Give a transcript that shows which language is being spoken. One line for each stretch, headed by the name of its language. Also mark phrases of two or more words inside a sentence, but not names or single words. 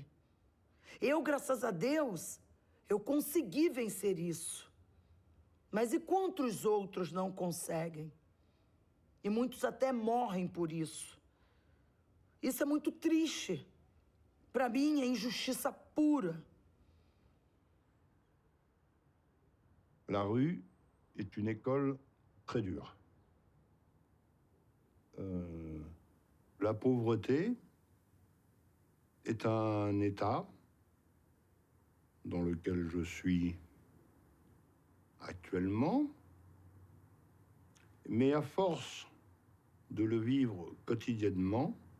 Portuguese: Eu, graças a Deus, eu consegui vencer isso. Mas e quantos outros não conseguem? E muitos até morrem por isso. Isso é muito triste. Para mim, é injustiça pura.
French: La rue est une école très dure. La pauvreté est un état dans lequel je suis actuellement, mais à force de le vivre quotidiennement,